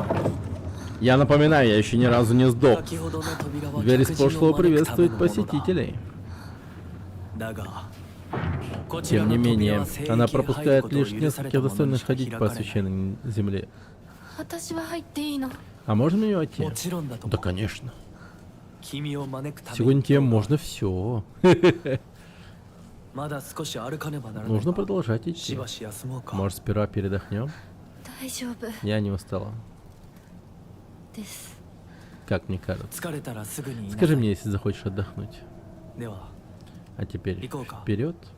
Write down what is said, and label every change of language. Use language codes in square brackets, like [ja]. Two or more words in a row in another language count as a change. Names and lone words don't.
[ru] Я напоминаю, я еще ни разу не сдох. [ja] 先ほどの扉は [ru] Дверь из [ja] 客人を [ru] прошлого [ja] 招くための [ru] приветствует [ja] ものだ [ru] посетителей. [ja] だがこちら [ru] Тем [ja] の [ru] не [ja] 扉 [ru] менее, [ja] は聖域へ [ru] она [ja] 入る [ru] пропускает [ja] ことを [ru] лишь [ja] 許され [ru] нескольких [ja] た者に [ru] достойных [ja] しか [ru] ходить [ja] 開 [ru] по [ja] かれない [ru] священной земле. [ja] 私は入っていいの？ [ru] А можно мне войти? [ja] もちろんだと [ru] Да, [ja] も [ru] конечно. [ja] 君を招くため [ru] Сегодня [ja] に [ru] тебе можно все. [ja] まだ少し歩かねばならない [ru] Нужно [ja] が [ru] продолжать [ja] し [ru] идти. [ja] ばし休もうか [ru] Может, сперва передохнем? [ja] 大丈夫 [ru] Я не устала. [ja] です。 [ru] Как мне кажется. [ja] 疲れたらすぐに言いなさい [ru] Скажи мне, если захочешь отдохнуть. [ja] では [ru] А теперь Иколка. вперед.